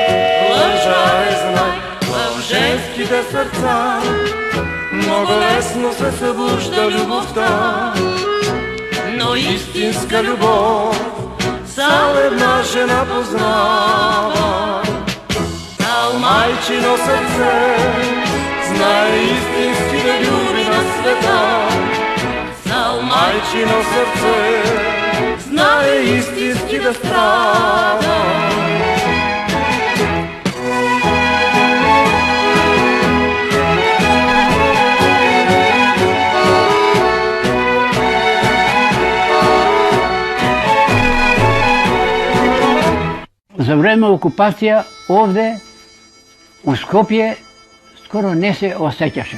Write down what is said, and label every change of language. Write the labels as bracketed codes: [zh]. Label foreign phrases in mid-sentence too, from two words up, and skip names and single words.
[bg] Лъжа е, знай, в женските сърца много лесно се събужда любовта. [mk] но истинска љубов сал една жена познава. Ал мајчино срце знае истински да љуби на света. Ал мајчино срце знае истински да страда. За време окупација овде у Скопје скоро не се осеќаше.